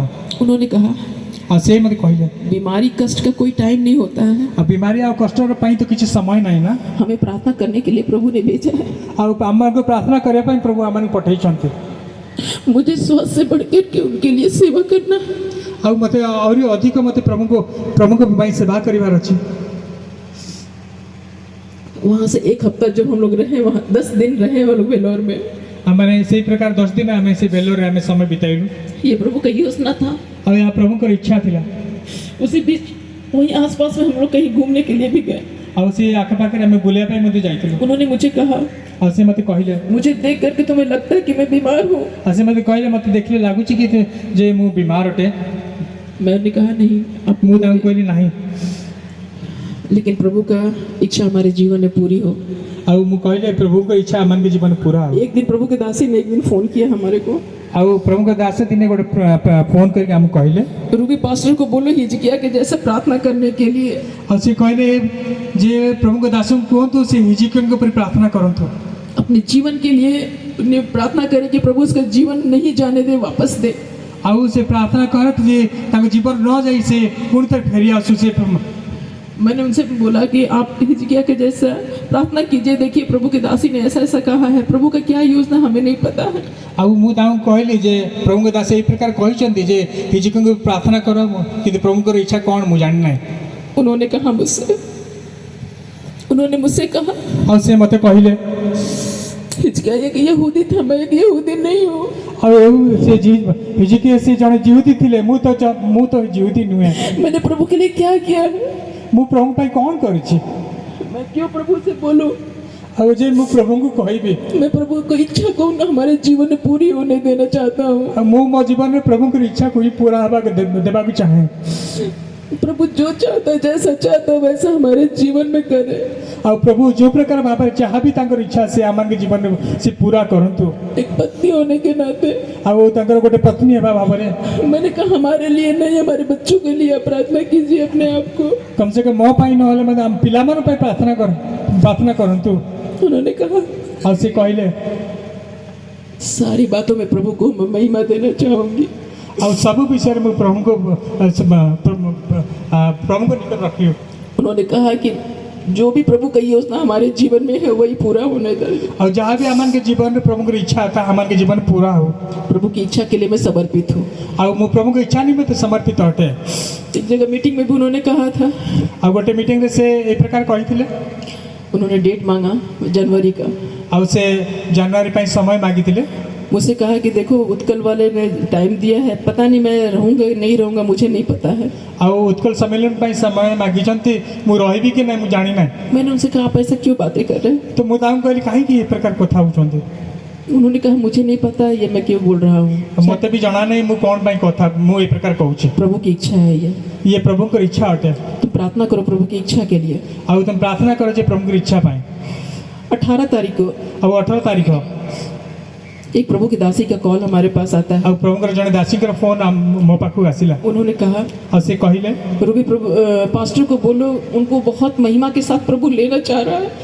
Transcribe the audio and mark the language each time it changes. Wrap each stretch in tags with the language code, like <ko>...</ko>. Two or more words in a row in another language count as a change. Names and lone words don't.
<hi>उन्होंने कहा</hi> <or>ଆଉ ସେ ମୋତେ କହିଲେ</or> <hi>बीमारी कष्ट का कोई टाइम नहीं होता है,</hi> <or>ଆଉ ବିମାରୀ ଆଉ କଷ୍ଟର ପାଇଁ ତ କିଛି ସମୟ ନାହିଁ ନା।</or> <hi>हमें प्रार्थना करने के लिए प्रभु ने भेजा है।</hi> <or>ଆଉ ଆମକୁ ପ୍ରାର୍ଥନା କରିବା ପାଇଁ ପ୍ରଭୁ ଆମମାନଙ୍କୁ ପଠେଇଛନ୍ତି।</or> <hi>मुझे स्वास्थ्य से बढ़कर के उनके लिए सेवा करना है।</hi> <or>ଆଉ ମୋତେ ଆହୁରି ଅଧିକ ମୋତେ ପ୍ରଭୁଙ୍କ ପାଇଁ ସେବା କରିବାର ଅଛି।</or> <hi>वहाँ से एक हफ्ता जब हम लोग रहे, वहाँ 10 दिन रहे हम लोग वेलोर में।</hi> <or>ଆମେ ସେଇ ପ୍ରକାର 10 ଦିନ ଆମେ ସେ ବେଲୋରରେ ଆମେ ସମୟ ବିତାଇଲୁ।</or> <hi>ये प्रभु का योजना था।</hi> <or>ଆଉ ଏହା ପ୍ରଭୁଙ୍କର ଇଚ୍ଛା ଥିଲା।</or> <hi>उसी बीच वहीं आसपास में हम लोग कहीं घूमने के लिए भी गए।</hi> <or>ଆଉ ସେ ଆଖପାଖରେ ଆମେ ବୁଲିବା ପାଇଁ ମଧ୍ୟ ଯାଇଥିଲୁ।</or> <hi>उन्होंने मुझे कहा,</hi> <or>ଆଉ ସେ ମୋତେ କହିଲେ,</or> <hi>मुझे देख करके तुम्हें लगता है कि मैं बीमार हूँ?</hi> <or>ଆଉ ସେ ମୋତେ କହିଲେ ମୋତେ ଦେଖିଲେ ଲାଗୁଛି କି ଯେ ମୁଁ ବିମାର ଅଟେ।</or> <hi>मैंने कहा नहीं,</hi> <or>ମୁଁ ତାଙ୍କୁ କହିଲି ନାହିଁ।</or> <hi>लेकिन प्रभु का इच्छा हमारे जीवन में पूरी हो।</hi> <or>ଆଉ ମୁଁ କହିଲେ प्रभुଙ୍କ ଇଚ୍ଛା ଆମମାନଙ୍କ ଜୀବନ ପୁରା ହବ।</or> <hi>एक दिन प्रभु के दासी ने एक दिन फोन किया हमारे को।</hi> <or>ଆଉ ପ୍ରଭୁଙ୍କ ଦାସ ଦିନେ ଗୋଟେ ଫୋନ୍ କରିକି ଆମକୁ କହିଲେ,</or> <hi>रूबी पास्टर को बोलो हिजकिया के जैसे प्रार्थना करने के लिए।</hi> <or>ଆଉ ସେ କହିଲେ ଯେ ପ୍ରଭୁଙ୍କ ଦାସଙ୍କୁ କୁହନ୍ତୁ ସେ ହିଜିକିୟଙ୍କ ଉପରେ ପ୍ରାର୍ଥନା କରନ୍ତୁ।</or> <hi>अपने जीवन के लिए उन्हें प्रार्थना करें कि प्रभु उसका जीवन नहीं जाने दे, वापस दे।</hi> <or>ଆଉ ସେ ପ୍ରାର୍ଥନା କରନ୍ତୁ ଯେ ତାଙ୍କ ଜୀବନ ନ ଯାଇ ସେ ପୁଣି ଥରେ ଫେରି ଆସୁ। ସେ</or> <hi>मैंने उनसे बोला कि आप हिजकिया के जैसा प्रार्थना कीजिए, देखिए प्रभु की दासी ने ऐसा ऐसा कहा है, प्रभु का क्या योजना हमें नहीं पता है।</hi> <or>ଆଉ ମୁଁ ତାଙ୍କୁ କହିଲି ଯେ ପ୍ରଭୁଙ୍କ ଦାସ ଏଇ ପ୍ରକାର କହିଛନ୍ତି ଯେ ହିଜିକିୟଙ୍କୁ ପ୍ରାର୍ଥନା କର, କିନ୍ତୁ ପ୍ରଭୁଙ୍କର ଇଚ୍ଛା କ'ଣ ମୁଁ ଜାଣିନାହିଁ।</or> <hi>उन्होंने मुझसे कहा</hi> <or>ଆଉ ସେ ମୋତେ କହିଲେ</or> <hi>हिजकिया एक यहूदी था, मैं एक यहूदी नहीं हूँ।</hi> <or>ଆଉ ସେ ହିଜିକିୟ ସେ ଜଣେ ଜିହୁଦୀ ଥିଲେ, ମୁଁ ତ ଜିହୁଦୀ ନୁହେଁ।</or> <hi>मैंने प्रभु के लिए क्या किया है?</hi> <or>ମୁଁ ପ୍ରଭୁଙ୍କ ପାଇଁ କ'ଣ କରିଛି?</or> <hi>मैं क्यों प्रभु से बोलूं?</hi> <or>ଆଉ ଯେ ମୁଁ ପ୍ରଭୁଙ୍କୁ କହିବି,</or> <hi>मैं प्रभु को इच्छा को ना हमारे जीवन में पूरी होने देना चाहता हूँ।</hi> <or>ଆଉ ମୁଁ ମୋ ଜୀବନରେ ପ୍ରଭୁଙ୍କର ଇଚ୍ଛାକୁ ହିଁ ପୁରା ଦେବାକୁ ଚାହେଁ।</or> <hi>प्रभु जो चाहता है, जैसा चाहता है वैसा हमारे जीवन में करे।</hi> <or>ଆଉ ପ୍ରଭୁ ଯେଉଁ ପ୍ରକାର ଭାବରେ ଯାହା ବି ତାଙ୍କର ଇଚ୍ଛା ସେ ଆମମାନଙ୍କ ଜୀବନରେ ସେ ପୁରା କରନ୍ତୁ।</or> <hi>एक पत्नी होने के नाते</hi> <or>ଆଉ ତାଙ୍କର ଗୋଟେ ପତ୍ନୀ ହେବା ଭାବରେ</or> <hi>मैंने कहा हमारे लिए नहीं, हमारे बच्चों के लिए प्रार्थना कीजिए अपने आप को।</hi> <or>କମ୍ ସେ କମ୍ ମୋ ପାଇଁ ନହେଲେ ମଧ୍ୟ ଆମ ପିଲାମାନଙ୍କ ପାଇଁ ପ୍ରାର୍ଥନା କରନ୍ତୁ।</or> <hi>उन्होंने कहा</hi> <or>ଆଉ ସେ କହିଲେ</or> <hi>सारी बातों में प्रभु को मैं महिमा देना चाहूँगी।</hi> <or>ଆଉ ସବୁ ବିଷୟରେ ମୁଁ ପ୍ରଭୁଙ୍କୁ ପ୍ରଭୁଙ୍କ ନିକଟ ରଖିବି।</or> <hi>उन्होंने कहा कि जो भी प्रभु की योजना हमारे जीवन में है वही पूरा होने दे।</hi> <or>ଆଉ ଯାହା ବି ଆମମାନଙ୍କ ଜୀବନରେ ପ୍ରଭୁଙ୍କର ଇଚ୍ଛା ତା ଆମମାନଙ୍କ ଜୀବନ ପୁରା ହଉ।</or> <hi>प्रभु की इच्छा के लिए मैं समर्पित हूँ।</hi> <or>ଆଉ ମୁଁ ପ୍ରଭୁଙ୍କ ଇଚ୍ଛା ନିମନ୍ତେ ସମର୍ପିତ ଅଟେ।</or> <hi>एक जगह मीटिंग में भी उन्होंने कहा था,</hi> <or>ଆଉ ଗୋଟେ ମିଟିଂରେ ସେ ଏ ପ୍ରକାର କହିଥିଲେ।</or> <hi>उन्होंने डेट मांगा जनवरी का।</hi> <or>ଆଉ ସେ ଜାନୁଆରୀ ପାଇଁ ସମୟ ମାଗିଥିଲେ।</or> <hi>मुझसे कहा कि देखो उत्कल वाले ने टाइम दिया है, पता नहीं मैं रहूँगा नहीं रहूँगा, मुझे नहीं पता है।</hi> <or>ଆଉ ଉତ୍କଳ ସମ୍ମିଳନୀ ପାଇଁ ସମୟ ମାଗିଛନ୍ତି, ମୁଁ ରହିବି କି ନାହିଁ ମୁଁ ଜାଣି ନାହିଁ।</or> <hi>मैंने उनसे कहा आप ऐसा क्यों बातें कर रहे हैं?</hi> <or>ତ ମୁଁ ତାଙ୍କୁ କହିଲି କାହିଁକି ଏ ପ୍ରକାର କଥା ହେଉଛନ୍ତି।</or> <hi>उन्होंने कहा मुझे नहीं पता ये मैं क्यों बोल रहा हूँ,</hi> <or>ମୋତେ ବି ଜଣା ନାହିଁ ମୁଁ କ'ଣ ପାଇଁ କଥା ମୁଁ ଏ ପ୍ରକାର କହୁଛି।</or> <hi>प्रभु की इच्छा है ये।</hi> <or>ଇଏ ପ୍ରଭୁଙ୍କର ଇଚ୍ଛା ଅଟେ।</or> <hi>तुम प्रार्थना करो प्रभु की इच्छा के लिए।</hi> <or>ଆଉ ତମେ ପ୍ରାର୍ଥନା କର ଯେ ପ୍ରଭୁଙ୍କର ଇଚ୍ଛା ପାଇଁ।</or> <hi>18 तारीख को</hi> <or>ଆଉ 18 ତାରିଖ</or> <hi>एक प्रभु की दासी का कॉल हमारे पास आता है।</hi> <or>ଆଉ ପ୍ରଭୁଙ୍କର ଜଣେ ଦାସୀଙ୍କର ଫୋନ୍ ମୋ ପାଖକୁ ଆସିଲା।</or> <hi>उन्होंने कहा</hi> <or>ଆଉ ସେ କହିଲେ</or> <hi>रूबी प्रभु पास्टर को बोलो उनको बहुत महिमा के साथ प्रभु लेना चाह रहा है।</hi>